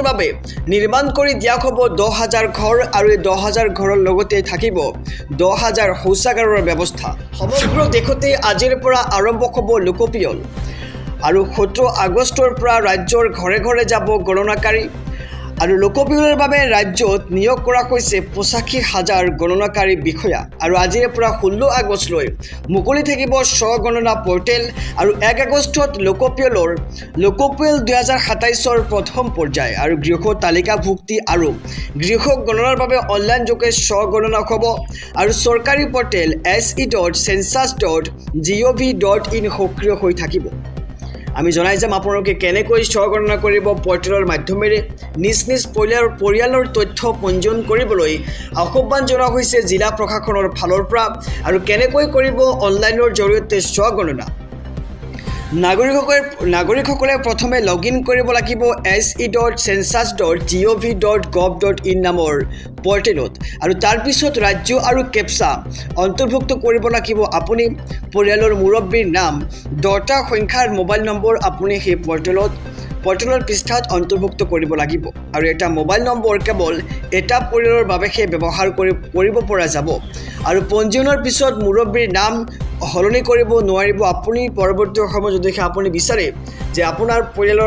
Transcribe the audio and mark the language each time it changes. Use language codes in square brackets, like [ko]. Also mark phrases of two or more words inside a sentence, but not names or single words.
[as] বাবে নিৰ্মাণ কৰি দিয়া হ'ব 10,000 ঘৰ আৰু এই 10,000 ঘৰৰ লগতে থাকিব 10,000 শৌচাগাৰৰ ব্যৱস্থা সমগ্ৰ দেশতে আজিৰ পৰা আৰম্ভ হ'ব লোকপিয়ল আৰু 17 আগষ্টৰ পৰা ৰাজ্যৰ ঘৰে ঘৰে যাব গণনাকাৰী আৰু লোকপিয়লৰ বাবে ৰাজ্যত নিয়োগ কৰা হৈছে 85,000 গণনাকাৰী বিষয়া আৰু আজিৰ পৰা 16 আগষ্টলৈ মুকলি থাকিব স্বগণনা পৰ্টেল আৰু 1 আগষ্টত লোকপিয়ল 2027ৰ প্ৰথম পৰ্যায় আৰু গৃহ তালিকাভুক্তি আৰু গৃহ গণনাৰ বাবে অনলাইন যোগে স্বগণনা হ'ব আৰু চৰকাৰী পৰ্টেল se.census.gov.in সক্ৰিয় হৈ থাকিব আমি জনাই যাম আপোনালোকে কেনেকৈ স্বগণনা কৰিব পৰ্টেলৰ মাধ্যমেৰে নিজ নিজ পৰিয়ালৰ তথ্য পঞ্জীয়ন কৰিবলৈ আহ্বান জনোৱা হৈছে জিলা প্ৰশাসনৰ ফালৰ পৰা আৰু কেনেকৈ কৰিব অনলাইনৰ জৰিয়তে স্বগণনা নাগৰিকসকলে প্ৰথমে লগইন কৰিব লাগিব se.census.gov.in নামৰ পৰ্টেলত আৰু তাৰ পিছত ৰাজ্য আৰু কেপচা অন্তৰ্ভুক্ত কৰিব লাগিব আপুনি পৰিয়ালৰ মুৰব্বীৰ নাম 10টা সংখ্যাৰ মোবাইল নম্বৰ আপুনি সেই পৰ্টেলৰ পৃষ্ঠাত অন্তৰ্ভুক্ত কৰিব লাগিব আৰু এটা মোবাইল নম্বৰ কেৱল এটা পৰিয়ালৰ বাবেহে ব্যৱহাৰ কৰিব পৰা যাব আৰু পঞ্জীয়নৰ পিছত মুৰব্বীৰ নাম সলনি কৰিব নোৱাৰিব আপুনি পৰৱৰ্তী সময়ত যদি আপুনি বিচাৰে যে আপোনাৰ পৰিয়ালৰ